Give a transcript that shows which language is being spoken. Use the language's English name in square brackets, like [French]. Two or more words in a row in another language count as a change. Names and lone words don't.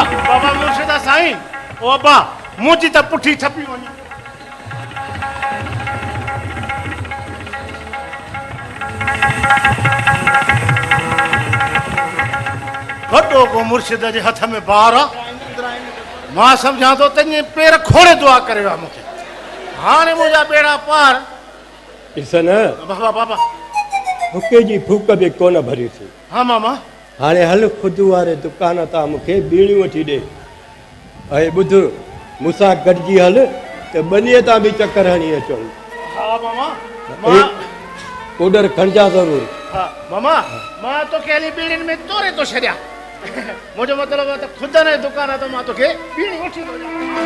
[Sindhi] बाबा मुर्शिदा साईं ओ अब्बा मुंहिंजी त पुठी छपी वञे वॾो को मुर्शिद जे हथ में बार आहे मां सम्झां थो तंहिंजे पेर खोड़े दुआ करे वियो आहे मूंखे हाणे मुंहिंजा बेड़ा पार ॾिसन बाबा बाबा हुके जी फूक बि कोन भरियोसीं हा मामा हाणे हल खुद वारे दुकान तां मूंखे बीड़ियूं वठी ॾे ऐं ॿुध मूंसां गॾिजी हल त ॿनीअ तां बि चकर हणी अचूं हा मामा मां ऑडर खणिजा ज़रूरु हा मामा मां तोखे हली बीड़ियुनि में तोरे थो छॾियां मुंहिंजो मतिलबु आहे त ख़ुदि न दुकान आहे त मां तोखे बीड़ी वठी थो ॾियां